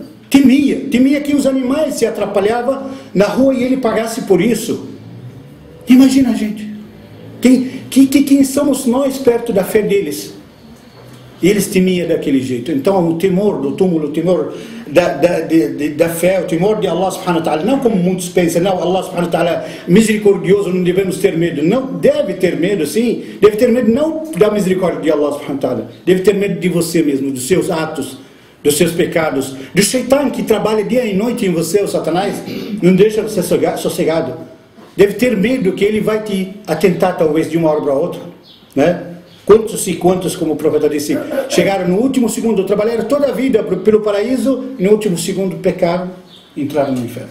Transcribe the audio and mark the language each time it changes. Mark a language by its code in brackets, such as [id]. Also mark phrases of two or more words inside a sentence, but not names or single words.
[pt] Temia que os animais se atrapalhavam na rua e ele pagasse por isso. Imagina, gente. Quem somos nós perto da fé deles? E eles temiam daquele jeito. Então o temor do túmulo, o temor da fé, o temor de [ar] الله سبحانه وتعالى, [pt] não como muitos pensam, não, [ar] الله سبحانه وتعالى [pt] misericordioso, não devemos ter medo. Não, deve ter medo, sim. Deve ter medo não da misericórdia de [ar] الله سبحانه وتعالى. [pt] Deve ter medo de você mesmo, dos seus atos, dos seus pecados, do Shaitan que trabalha dia e noite em você, o Satanás, não deixa você sossegado. Deve ter medo que ele vai te atentar talvez de uma hora para outra, né? Quantos, como o profeta disse, chegaram no último segundo, trabalharam toda a vida pelo paraíso, e no último segundo pecaram e entraram no inferno.